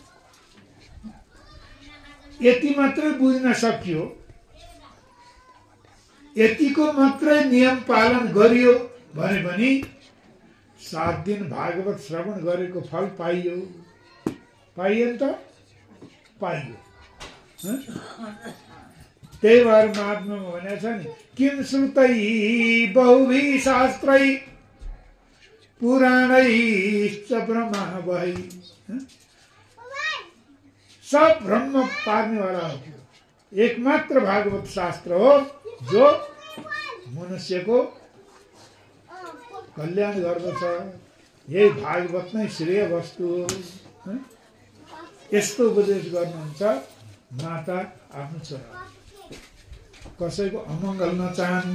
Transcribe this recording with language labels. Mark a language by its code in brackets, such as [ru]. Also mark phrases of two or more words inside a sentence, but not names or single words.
[ne] यति मात्रै बुझ्न सकियो, यतिको मात्रै नियम पालन गरियो भने पनि 7 दिन भागवत श्रवण गरेको फल पाइयो। पाइयो नि त? पाइयो। त्यही भएर महात्मामा भनेको छ नि, [sa] किम श्रुतै बहुभिः शास्त्रै पुराणैश्च ब्रह्मा वै। [ne] सब ब्रह्म पार्नेवाला हो। एकमात्र भागवत शास्त्र हो जो मनुष्यको कल्याण गर्दछ। यही भागवत नै श्रेय वस्तु हो। यस्तो उपदेश गर्नुहुन्छ माता आफ्नो छोरा, कसैको अमङ्गल नचाहनु।